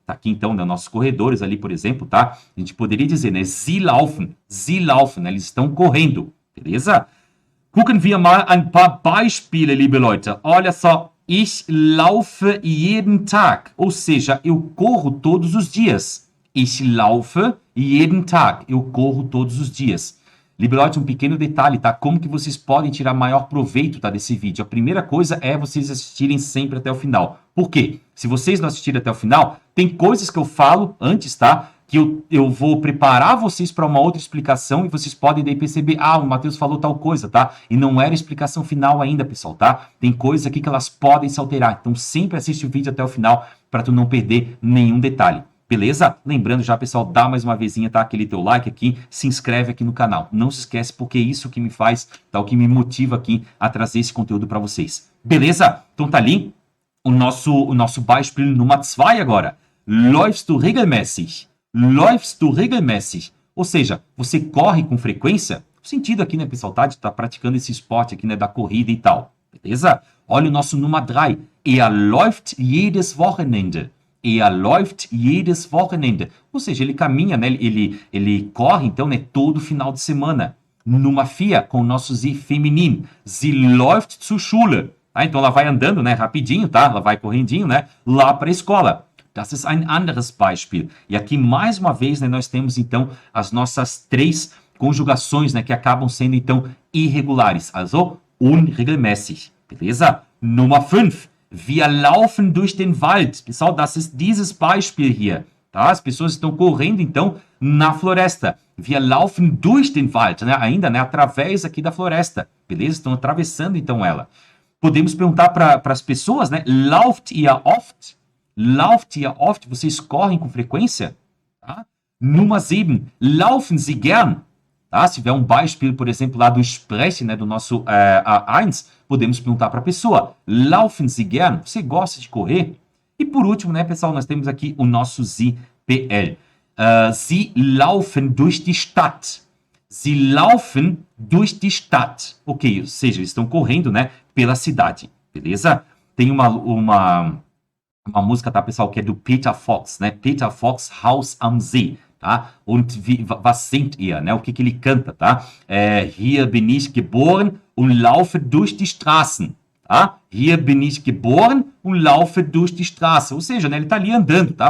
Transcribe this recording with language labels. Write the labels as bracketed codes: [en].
[pt] Tá aqui então, né, nossos corredores ali, por exemplo, tá? A gente poderia dizer, né? [de] Sie laufen, [pt] né? Eles estão correndo, beleza? [de] Gucken wir mal ein paar Beispiele, liebe Leute. [pt] Olha só, [de] ich laufe jeden Tag. [pt] Ou seja, eu corro todos os dias. [de] Ich laufe jeden Tag. [pt] Eu corro todos os dias. [de] Liebe Leute, [pt] um pequeno detalhe, tá? Como que vocês podem tirar maior proveito, tá, desse vídeo? A primeira coisa é vocês assistirem sempre até o final. Por quê? Se vocês não assistirem até o final, tem coisas que eu falo antes, tá? Que eu vou preparar vocês para uma outra explicação e vocês podem daí perceber, o Matheus falou tal coisa, tá? E não era a explicação final ainda, pessoal, tá? Tem coisas aqui que elas podem se alterar. Então sempre assiste o vídeo até o final para tu não perder nenhum detalhe. Beleza? Lembrando já, pessoal, dá mais uma vezinha, tá? Aquele teu like aqui, se inscreve aqui no canal. Não se esquece, porque é isso que me faz, tá? O que me motiva aqui a trazer esse conteúdo para vocês. Beleza? Então tá ali o nosso Beispiel Nummer 2 agora. [de] Läufst du regelmäßig? Läufst du regelmäßig? [pt] Ou seja, você corre com frequência? O sentido aqui, né, pessoal, tá? De estar praticando esse esporte aqui, né, da corrida e tal. Beleza? Olha o nosso Nummer 3. [de] Er läuft jedes Wochenende. Er läuft jedes Wochenende. [pt] Ou seja, ele caminha, né? Ele corre, então, né? Todo final de semana. Nummer 4, com o nosso sie feminino. [de] Sie läuft zur Schule. [pt] Tá? Então, ela vai andando, né? Rapidinho, tá? Ela vai correndinho, né? Lá para a escola. [de] Das ist ein anderes Beispiel. [pt] E aqui, mais uma vez, né? Nós temos, então, as nossas 3 conjugações, né? Que acabam sendo, então, irregulares. [de] Also, unregelmäßig. Beleza? Nummer 5. Wir laufen durch den Wald. Pessoal, das ist dieses Beispiel hier. [pt] Tá? As pessoas estão correndo, então, na floresta. [de] Wir laufen durch den Wald. [pt] Né? Ainda, né? Através aqui da floresta. Beleza? Estão atravessando, então, ela. Podemos perguntar para as pessoas, né? [de] Lauft ihr oft? Lauft ihr oft? [pt] Vocês correm com frequência? [de] Tá? Nummer 7. Laufen Sie gern? Tá? [pt] Se tiver um Beispiel, por exemplo, lá do Sprechen, né, do nosso A1, podemos perguntar para a pessoa, [de] laufen Sie gern? [pt] Você gosta de correr? E por último, né, pessoal, nós temos aqui o nosso Sie PL. Sie laufen durch die Stadt. Sie laufen durch die Stadt. Ok, ou seja, eles estão correndo, né, pela cidade, beleza? Tem uma música, tá, pessoal, que é do Peter Fox, né? [de] Peter Fox, Haus am See. Tá? Und was singt er? [pt] Né? O que ele canta? Tá? [de] Hier bin ich geboren und laufe durch die Straßen. [pt] Tá? [de] Hier bin ich geboren und laufe durch die Straße. [pt] Ou seja, né, ele está ali andando, tá?